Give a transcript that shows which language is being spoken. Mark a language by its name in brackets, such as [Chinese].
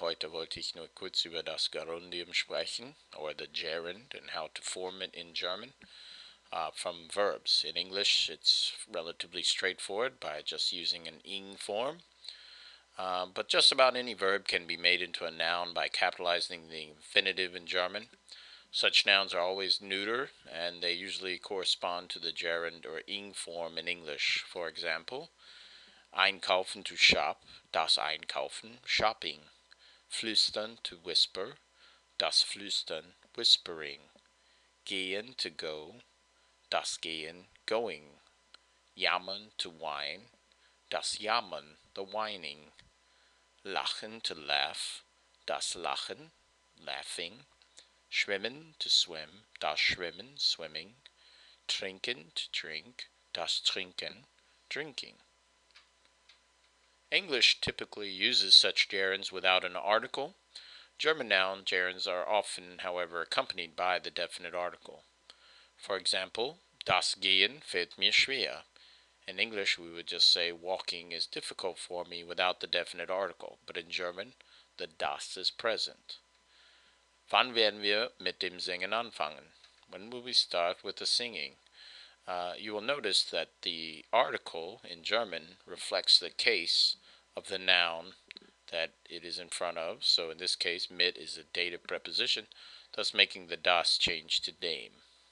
[German] Heute wollte ich nur kurz über das Gerundium sprechen, [English] or the gerund, and how to form it in German from verbs. In English, it's relatively straightforward by just using an ing form. But just about any verb can be made into a noun by capitalizing the infinitive in German. Such nouns are always neuter, and they usually correspond to the gerund or ing form in English. For example, einkaufen to shop, das Einkaufen, shopping. Flüstern to whisper, das Flüstern, whispering. Gehen to go, das Gehen, going. Jammern to whine, das Jammern, the whining. Lachen to laugh, das Lachen, laughing. Schwimmen to swim, das Schwimmen, swimming. Trinken to drink, das Trinken, drinking. English typically uses such gerunds without an article. German noun gerunds are often, however, accompanied by the definite article. For example, [German] das Gehen fällt mir schwer. [English] In English, we would just say walking is difficult for me without the definite article, but in German, the das is present. [German] Wann werden wir mit dem Singen anfangen? [English] When will we start with the singing? You will notice that the article in German reflects the case of the noun that it is in front of. So in this case, mit is a dative preposition, thus making the das change to dem.